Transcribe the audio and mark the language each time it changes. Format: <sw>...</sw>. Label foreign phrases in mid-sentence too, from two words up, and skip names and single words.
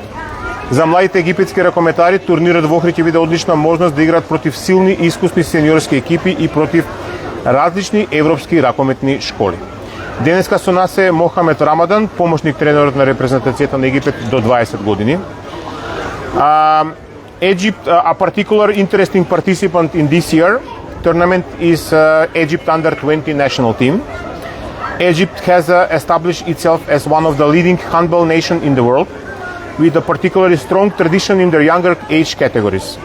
<mk>За младите египетски ракометари турнирот во Охрид ќе биде одлична можност да играат против силни и искусни сениорски екипи и против различни европски ракометни школи. Денеска со нас е Мохамед Рамадан, помошник тренерот на репрезентацијата на Египет до 20 години.</mk> <en>Egypt, a particular interesting participant in this year tournament is Egypt under-20 national team. Egypt has established itself as one of the leading handball nation in the world, with a particularly strong tradition in their younger age categories.</en>